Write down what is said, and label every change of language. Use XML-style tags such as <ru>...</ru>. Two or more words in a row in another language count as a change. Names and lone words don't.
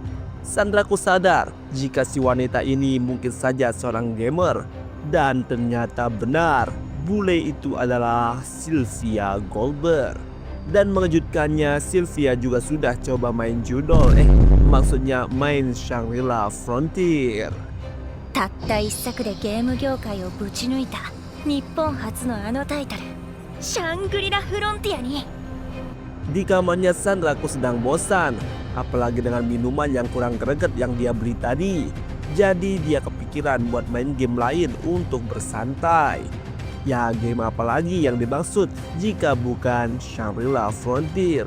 <id>Sandraku sadar jika si wanita ini mungkin saja seorang gamer. Dan ternyata benar, bule itu adalah Sylvia Goldberg. Dan mengejutkannya, Sylvia juga sudah coba main judol, maksudnya main Shangri-La Frontier.</id> <ja>たった一作でゲーム業界をぶち抜いた日本初のあのタイトル、シャングリラフロンティアに。</ja> <id>Di kamarnya Sandraku sedang bosan, apalagi dengan minuman yang kurang greget yang dia beli tadi. Jadi dia kepikiran buat main game lain untuk bersantai. Ya, game apa lagi yang dimaksud jika bukan Shangri-La Frontier?</id>